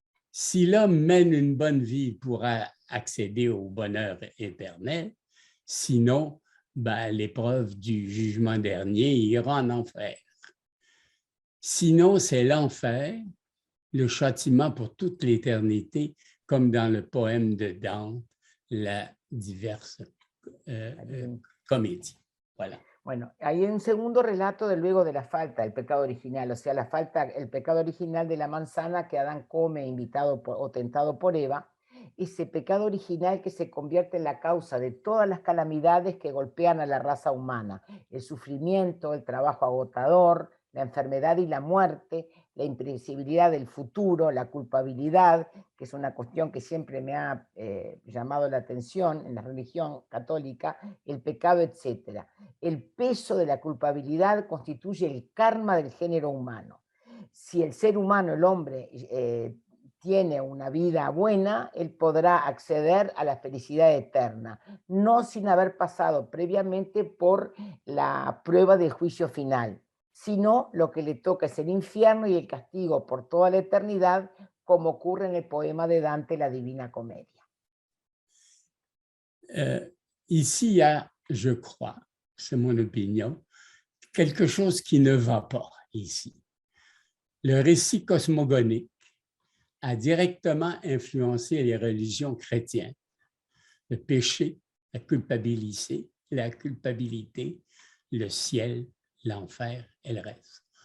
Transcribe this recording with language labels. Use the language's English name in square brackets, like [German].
[French] Si l'homme mène une bonne vie, il pourra accéder au bonheur éternel, sinon, l'épreuve du jugement dernier ira en enfer. Sinon, c'est l'enfer, le châtiment pour toute l'éternité, comme dans le poème de Dante, la diverse comédie. Voilà. [Spanish] Bueno, hay un segundo relato de luego de la falta, el pecado original, o sea, la falta, el pecado original de la manzana que Adán come invitado o tentado por Eva, ese pecado original que se convierte en la causa de todas las calamidades que golpean a la raza humana, el sufrimiento, el trabajo agotador, la enfermedad y la muerte, la imprevisibilidad del futuro, la culpabilidad, que es una cuestión que siempre me ha llamado la atención en la religión católica, el pecado, etc. El peso de la culpabilidad constituye el karma del género humano. Si el ser humano, el hombre, tiene una vida buena, él podrá acceder a la felicidad eterna, no sin haber pasado previamente por la prueba del juicio final, sino lo que le toca es el infierno y el castigo por toda la eternidad, como ocurre en el poema de Dante, La Divina Comedia. [French] Ici, il y a, je crois, c'est mon opinion, quelque chose qui ne va pas ici. Le récit cosmogonique a directement influencé les religions chrétiennes. Le péché, la culpabilité, le ciel, l'enfer et le reste.